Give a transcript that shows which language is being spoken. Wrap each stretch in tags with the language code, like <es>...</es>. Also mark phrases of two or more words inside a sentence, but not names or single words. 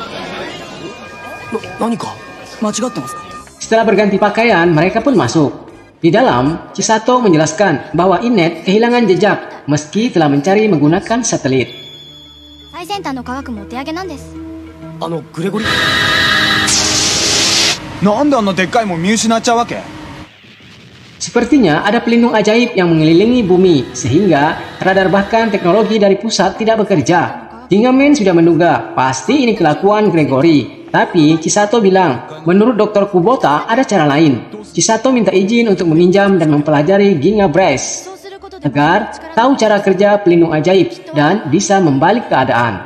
<id>Setelah berganti pakaian, mereka pun masuk. Di dalam, Chisato menjelaskan bahwa Inet kehilangan jejak meski telah mencari menggunakan satelit.</id> <ja>最先端の科学もお手上げなんです。グレゴリなんであんなでっかいもん見失っちゃうわけ？</ja> <id>Sepertinya ada pelindung ajaib yang mengelilingi bumi, sehingga radar bahkan teknologi dari pusat tidak bekerja. Gingaman sudah menduga, pasti ini kelakuan Gregory. Tapi Chisato bilang, menurut Dr. Kubota ada cara lain. Chisato minta izin untuk meminjam dan mempelajari Ginga Brace agar tahu cara kerja pelindung ajaib dan bisa membalik keadaan.</id>